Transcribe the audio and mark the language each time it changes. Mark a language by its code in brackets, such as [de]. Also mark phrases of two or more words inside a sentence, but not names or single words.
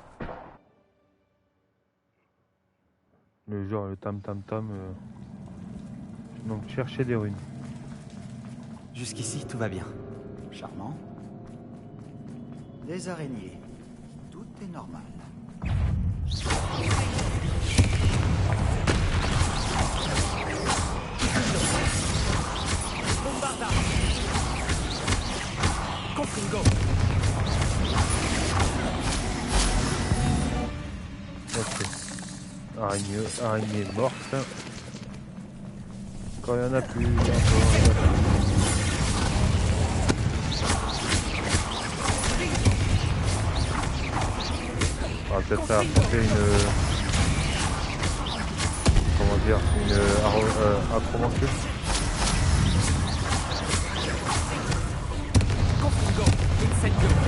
[fr] Le genre, le tam-tam-tam. Donc, chercher des runes. Jusqu'ici, tout va bien. Charmant. Des araignées. Tout est normal. Bombarda. Confringo. Ok. Araignée morte. Quand il y en a plus, encore, il y en a plus. On va peut-être faire apporter une acromancule. Confringo. Incendio.